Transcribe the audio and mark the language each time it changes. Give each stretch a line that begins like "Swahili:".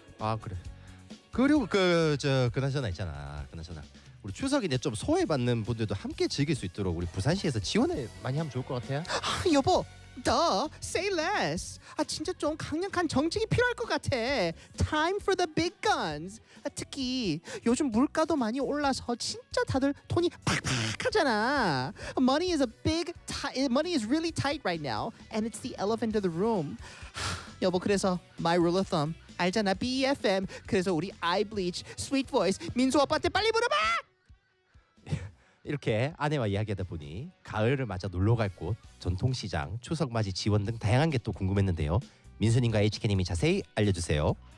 Korean: 아 그래 그리고 그 저 그나저나 있잖아 그나저나 우리 추석인데 좀 소외받는 분들도 함께 즐길 수 있도록 우리 부산시에서 지원을 많이 하면 좋을 것 같아요. 아, 여보,
English: duh, say less.
Korean: 아, 진짜 좀 강력한 정책이 필요할 것 같아.
English: Time for the big guns.
Korean: 아, 특히 요즘 물가도 많이 올라서 진짜 다들 돈이 팍팍하잖아.
English: Money is a big, money is really tight right now, and it's the elephant of the room.
Korean: 여보, 그래서
English: my rule of thumb.
Korean: 알잖아 BFM 그래서 우리 아이블리치 스윗보이스 민수 오빠한테 빨리 물어봐 이렇게 아내와 이야기하다 보니 가을을 맞아 놀러 갈 곳 전통시장 추석맞이 지원 등 다양한 게 또 궁금했는데요 민수님과 HK님이 자세히 알려주세요